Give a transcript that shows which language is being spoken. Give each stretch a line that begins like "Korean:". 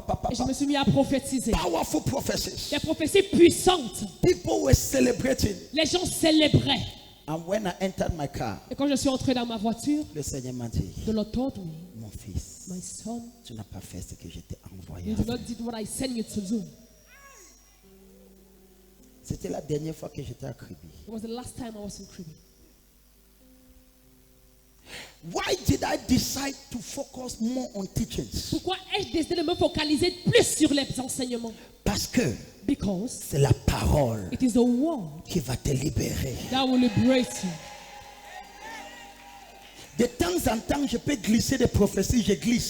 French: et je me suis mis à prophétiser.
English: powerful prophecies.
French: Des prophéties puissantes.
English: People were celebrating.
French: Les gens célébraient.
English: And when I entered my car,
French: Et quand je suis entré dans ma voiture, le Seigneur m'a dit,
English: the Lord told me,
French: mon fils,
English: my son,
French: tu n'as pas fait ce que je t'ai envoyé.
English: you did not do what I sent you to do.
French: C'était la dernière fois que j'étais à Kribi.
English: It was the last time I was in Kribi. Why did I decide to focus more on teachings?
French: Pourquoi ai-je décidé de me focaliser plus sur les enseignements? Parce que
English: Because
French: c'est la parole
English: it is the word
French: qui va te libérer.
English: that will liberate you.
French: De temps en temps, je peux glisser des prophéties, je glisse.